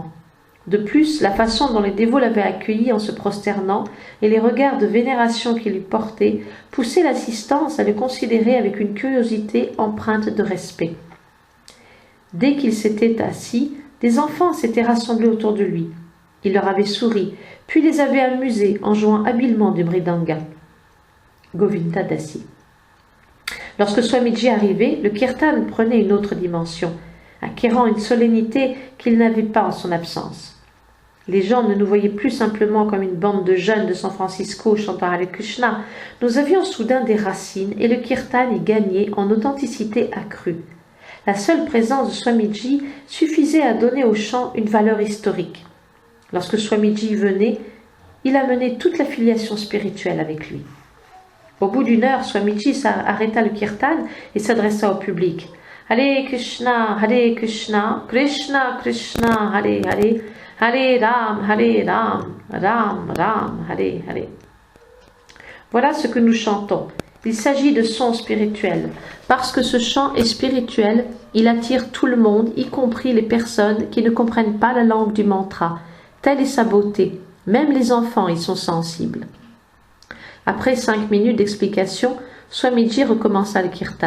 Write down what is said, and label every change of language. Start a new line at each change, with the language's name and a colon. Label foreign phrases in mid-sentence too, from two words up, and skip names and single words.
French: De plus, la façon dont les dévots l'avaient accueilli en se prosternant et les regards de vénération qu'il lui portait poussaient l'assistance à le considérer avec une curiosité empreinte de respect. Dès qu'il s'était assis, des enfants s'étaient rassemblés autour de lui. Il leur avait souri, puis les avait amusés en jouant habilement du mridanga. Govinda Dasi. Lorsque Swamiji arrivait, le kirtan prenait une autre dimension, acquérant une solennité qu'il n'avait pas en son absence. Les gens ne nous voyaient plus simplement comme une bande de jeunes de San Francisco chantant
Sanskrit: हरे कृष्ण.
French: Nous avions soudain des racines et le kirtan y gagnait en authenticité accrue. La seule présence de Swamiji suffisait à donner au chant une valeur historique. Lorsque Swamiji venait, il amenait toute la filiation spirituelle avec lui. Au bout d'une heure, Swamiji arrêta le kirtan et s'adressa au public. «
Sanskrit: हरे कृष्ण, कृष्ण कृष्ण, हरे हरे, हरे राम, राम राम, हरे हरे.
French: » Voilà ce que nous chantons. Il s'agit de sons spirituels. Parce que ce chant est spirituel, il attire tout le monde, y compris les personnes qui ne comprennent pas la langue du mantra. Telle est sa beauté. Même les enfants y sont sensibles. Après 5 minutes d'explication, Swamiji recommença le kirtan.